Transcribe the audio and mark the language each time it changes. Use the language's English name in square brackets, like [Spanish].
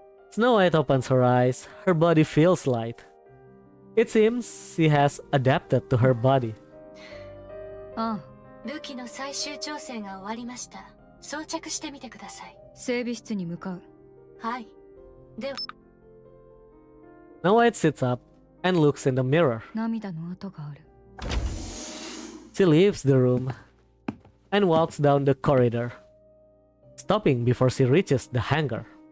[English] Snow White opens her eyes. Her body feels light. It seems she has adapted to her body. [Japanese] 武器の最終調整が終わりました。装着してみてください。整備室に向かう。はい。では。 [English] Snow White sits up and looks in the mirror. [Japanese] 涙の跡がある。 [English] She leaves the room and walks down the corridor, stopping before she reaches the hangar.